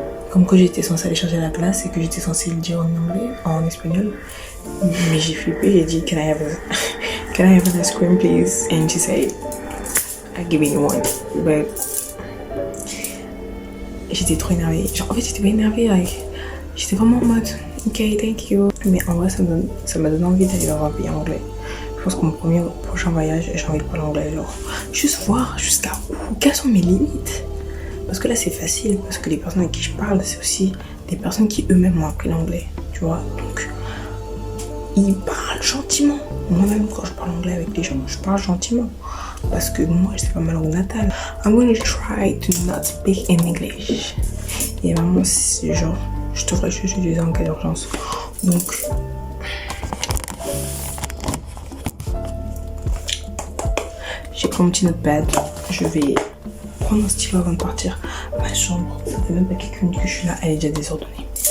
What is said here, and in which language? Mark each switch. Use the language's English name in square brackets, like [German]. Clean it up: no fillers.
[French] Comme quand j'étais censée aller chercher la glace et que j'étais censée le dire en anglais, en espagnol. Mais j'ai flippé, j'ai dit, [English] can I have an ice cream please? And she said, I'll give you one. [French] But j'étais trop énervée. Genre, en fait, j'étais pas énervée, j'étais vraiment en mode, [English] ok, thank you. [French] Mais en vrai, ça m'a donné envie d'aller dans un pays anglais. Je pense que mon prochain voyage, j'ai envie de parler anglais. Genre, juste voir jusqu'à où, quelles sont mes limites. Parce que là, c'est facile, parce que les personnes avec qui je parle, c'est aussi des personnes qui eux-mêmes ont appris l'anglais, tu vois. Donc, ils parlent gentiment. Moi-même, quand je parle anglais avec les gens, je parle gentiment. Parce que moi, c'est pas ma langue natale. [English] I'm gonna try to not speak in English. [French] Et vraiment, c'est genre, je devrais juste utiliser en cas d'urgence. Donc, j'ai pris mon petit notepad. Je vais prendre un stylo avant de partir. Ma chambre, ça fait même pas quelques minutes que je suis là, elle est déjà désordonnée.